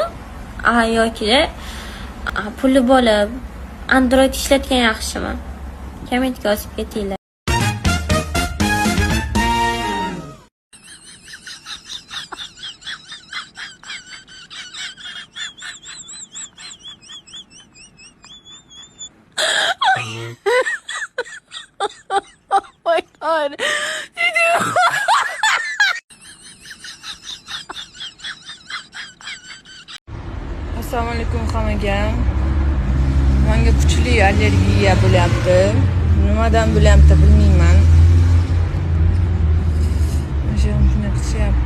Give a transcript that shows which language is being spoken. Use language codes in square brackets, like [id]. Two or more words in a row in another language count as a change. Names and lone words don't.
[uz] Yoki puli bo'lib Android ishlatgan yaxshimi? Kommentga yozib ketinglar. [en] Oh my god. [uz] Assalomu alaykum hammaga. Menga kuchli allergiya bo'lyapti. Nimadan bo'lyapti bilmayman. O'zim shuni qichyapti.